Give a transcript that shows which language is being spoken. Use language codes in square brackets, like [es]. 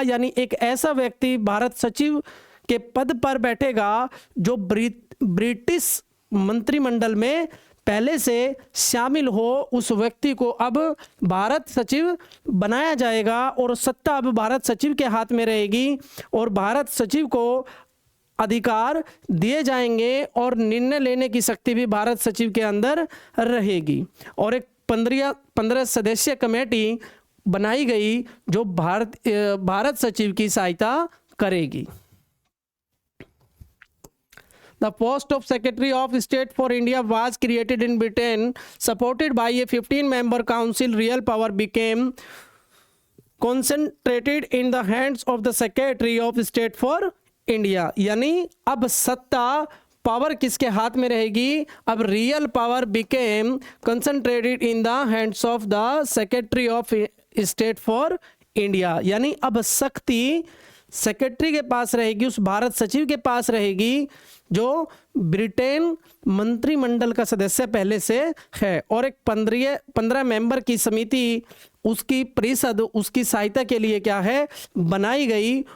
[hi] यानी एक ऐसा व्यक्ति भारत सचिव के पद पर बैठेगा जो ब्रिटिश मंत्रिमंडल में पहले से शामिल हो, उस व्यक्ति को अब भारत सचिव बनाया जाएगा और सत्ता अब भारत सचिव के हाथ में रहेगी और भारत सचिव को अधिकार दिए जाएंगे और निर्णय लेने की शक्ति भी भारत सचिव के अंदर रहेगी। और एक 15 सदस्यीय कमेटी बनाई गई जो भारत सचिव की सहायता करेगी। [en] The post of Secretary of State for India was created in Britain, supported by a 15-member council. Real power became concentrated in the hands of the Secretary of State for India. [hi] यानी अब सत्ता power किसके हाथ में रहेगी, अब [en] Real power became concentrated in the hands of the secretary of state for India. [hi] यानी अब शक्ति सेक्रेटरी के पास रहेगी, उस भारत सचिव के पास रहेगी जो ब्रिटेन मंत्रिमंडल का सदस्य पहले से है और एक 15 मेंबर की समिति, उसकी परिषद, उसकी सहायता के लिए क्या है, बनाई गई।